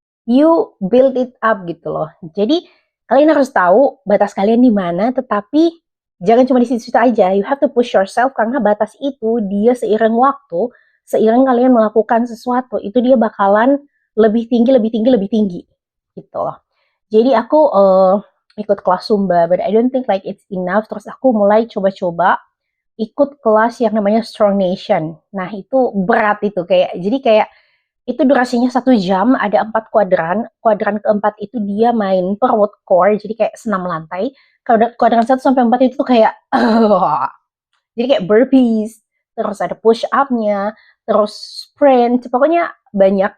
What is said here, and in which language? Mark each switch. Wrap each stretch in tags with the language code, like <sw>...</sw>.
<en>You build it up</en> <id>gitu loh. Jadi kalian harus tahu batas kalian di mana, tetapi jangan cuma di situ-situ aja.</id> <en>You have to push yourself</en> <id>karena batas itu dia seiring waktu, seiring kalian melakukan sesuatu, itu dia bakalan lebih tinggi, lebih tinggi, lebih tinggi gitu loh. Jadi aku ikut kelas Zumba,</id> <en>but I don't think like it's enough.</en> <id>Terus aku mulai coba-coba ikut kelas yang namanya Strong Nation. Nah itu berat itu, kayak jadi kayak itu durasinya 1 jam, ada 4 kuadran. Kuadran keempat itu dia main perut core, jadi kayak senam lantai. Kuadran 1 sampai 4 itu tuh kayak jadi kayak burpees, terus ada push up-nya, terus sprint, pokoknya banyak.</id>